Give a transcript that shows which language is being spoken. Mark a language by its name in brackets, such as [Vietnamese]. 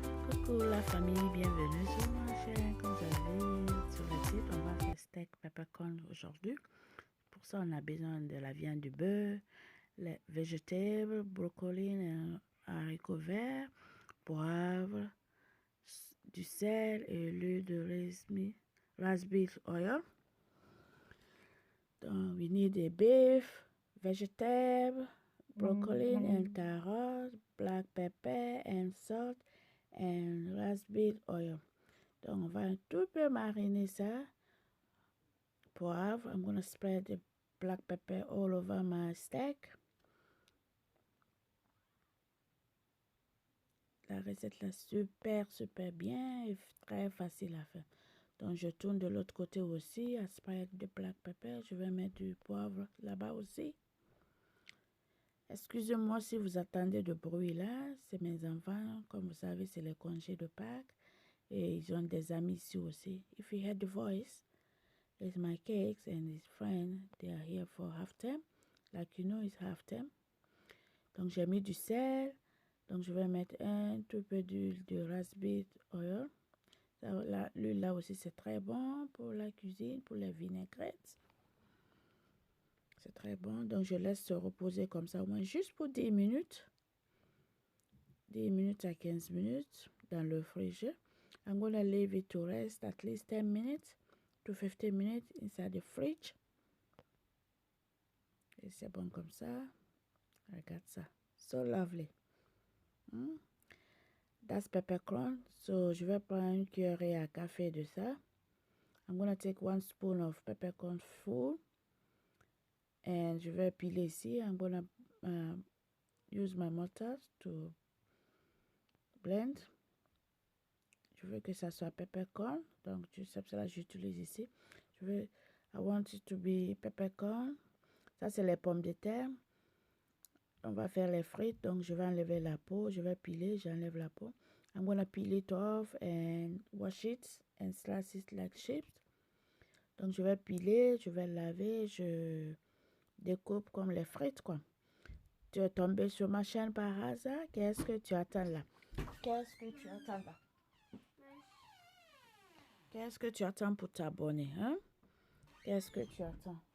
[French] Coucou la famille, bienvenue sur ma chaîne. Comme vous avez sur le titre, on va faire steak peppercorn aujourd'hui. Pour ça, on a besoin de la viande, du beurre, les végétables, brocolis, haricots verts, poivre, du sel et l'huile de raspberry oil. [English] Donc, we need a beef, vegetable, broccoli and carrots, black pepper and salt and raspberry oil. [French] Donc, on va un tout peu mariner ça. Poivre. [English] I'm going to spread the black pepper all over my steak. [French] La recette là, super bien et très facile à faire. Donc, je tourne de l'autre côté aussi. [English] I spread the black pepper. [French] Je vais mettre du poivre là-bas aussi. Excusez-moi si vous attendez de bruit là. C'est mes enfants. Comme vous savez, c'est les congés de Pâques. Et ils ont des amis ici aussi. [English] If you heard the voice, it's my cakes and his friends. They are here for half term. Like you know, it's half term. [French] Donc, j'ai mis du sel. Donc, je vais mettre un tout peu d'huile de raspberry oil. L'huile là aussi, c'est très bon pour la cuisine, pour les vinaigrettes. C'est très bon. Donc, je laisse se reposer comme ça, au moins juste pour 10 minutes. 10 minutes à 15 minutes dans le frigo. [English] I'm going to leave it to rest at least 10 minutes to 15 minutes inside the fridge. [French] Et c'est bon comme ça. Regarde ça. [English] So lovely. That's peppercorn. [French] So, je vais prendre une cuillerée à café de ça. [English] I'm going to take 1 spoon of peppercorn full. And [French] je vais piler ici. [English] I'm going to use my mortar to blend. [French] Je veux que ça soit peppercorn. Donc, c'est pour ça que j'utilise ici. [English] I want it to be peppercorn. [French] Ça, c'est les pommes de terre. On va faire les frites. Donc, je vais enlever la peau. Je vais piler. J'enlève la peau. [English] I'm going to peel it off and wash it and slice it like chips. [French] Donc, je vais piler. Je vais laver. Je découpe comme les frites, quoi. Tu es tombé sur ma chaîne par hasard. Qu'est-ce que tu attends là? Qu'est-ce que tu attends là? Qu'est-ce que tu attends pour t'abonner, hein? Qu'est-ce que tu attends?